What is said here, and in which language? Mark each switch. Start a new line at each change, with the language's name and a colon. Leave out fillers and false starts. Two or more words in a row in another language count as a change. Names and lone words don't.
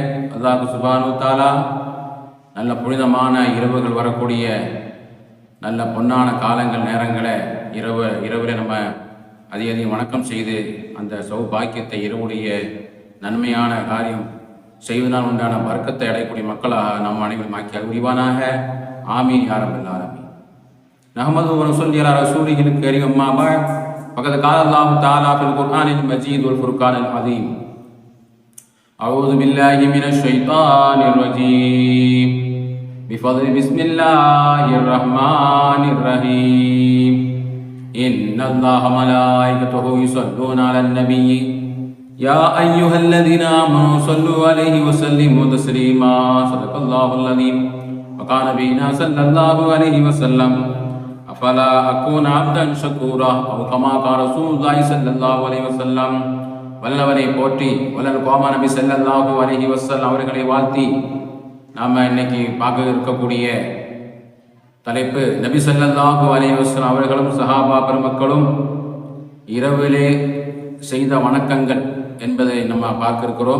Arabic: الله سبحانه وتعالى
Tamil: நல்ல புனிதமான இரவுகள் வரக்கூடிய நல்ல பொன்னான காலங்கள் நேரங்களை இரவில் நம்ம அதிகம் வணக்கம் செய்து அந்த சௌபாக்கியத்தை இரவுடைய நன்மையான காரியம் செய்வதனால் உண்டான வர்க்கத்தை அடையக்கூடிய மக்களாக நம் அனைவரும் ஆக்கி அறிவானாக.
Arabic: آمين يا رب العالمين. نحمده ونصلي على رسوله الكريم. أما بعد. فقد قال الله تعالى في القرآن المجيد والفرقان العظيم. أعوذ بالله من الشيطان الرجيم. بفضل بسم الله الرحمن الرحيم. إن الله ملائكته يصلون على النبي يا أيها الذين آمنوا صلوا عليه وسلموا تسليما. صدق الله العظيم. وقال نبينا صلى الله عليه وسلم أفلا أكون عبدا شكورا أو كما قال رسول الله صلى الله عليه وسلم.
Tamil: வல்லவனை போற்றி வல்லல் கோமா நபி
Arabic: صلى الله عليه وسلم
Tamil: அவர்களை வாழ்த்தி நாம் இன்னைக்கு பார்க்க இருக்கக்கூடிய தலைப்பு நபி
Arabic: صلى الله عليه وسلم
Tamil: அவர்களும் சஹாபா பெருமக்களும் இரவிலே செய்த வணக்கங்கள் என்பதை நம்ம பார்க்க இருக்கிறோம்.